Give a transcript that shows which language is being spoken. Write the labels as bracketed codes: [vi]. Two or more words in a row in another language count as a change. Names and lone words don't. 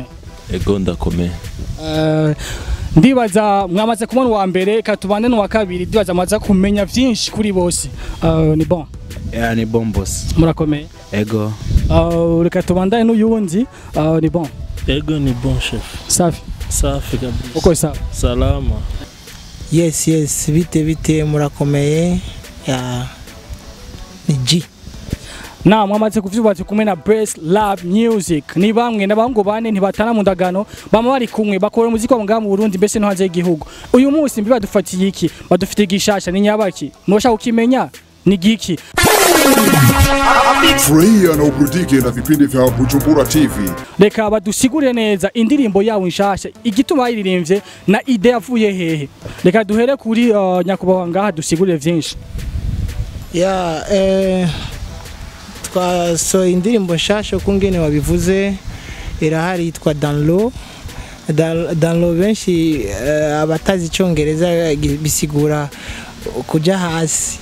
[rn] ego ndakomeye ndibaza mwamaze kubona wa mbere katubane no wa kabiri ndibaza amaza kumenya vyinshi kuri bose ni bon ni bon boss murakomeye ego reka tubandane n'uyundi ni bon ego ni bon chef safi kabisa uko sawa salama yes bite murakomeye ni G na mwamaze kuvyubatse kumwe na Best Lab Music ni bamwe n'abahungu bane ntibatana mu ndagano bama bari kumwe bakora umuziki wa ngaha mu Burundi mbese no hanze y'igihugu uyu munsi mbi badufatiye iki badufite gishasha ni nyabaki mwoshaka ukimenya ni giki [sw] Furahia na uburudike na vipindi vya Bujumbura TV [rn] reka badusigure neza indirimbo yawo nshasha igituma bayiririmbye na ide yavuye hehe reka duhere kuri nyakubahwa ngaha dusigure vyinshi so indirimbo nshasha kungene wabivuze irahari yitwa Download benshi abatazi icyongereza bisigura kuja hasi